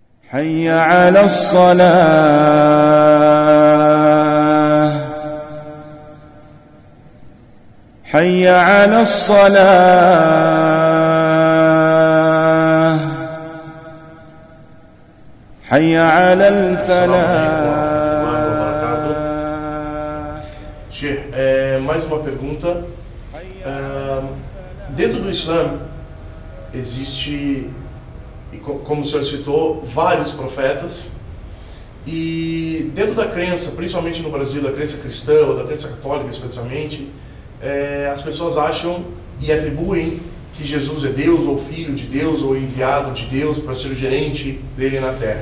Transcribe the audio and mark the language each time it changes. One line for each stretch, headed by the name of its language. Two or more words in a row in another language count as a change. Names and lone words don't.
Arabic: حي على الصلاة حي على الصلاة حي على الفلاح.
Portuguese: Mais uma pergunta. Dentro do Islã existe, como o senhor citou, vários profetas, e dentro da crença, principalmente no Brasil, da crença cristã ou da crença católica especialmente, as pessoas acham e atribuem que Jesus é Deus ou filho de Deus ou enviado de Deus para ser o gerente dele na Terra.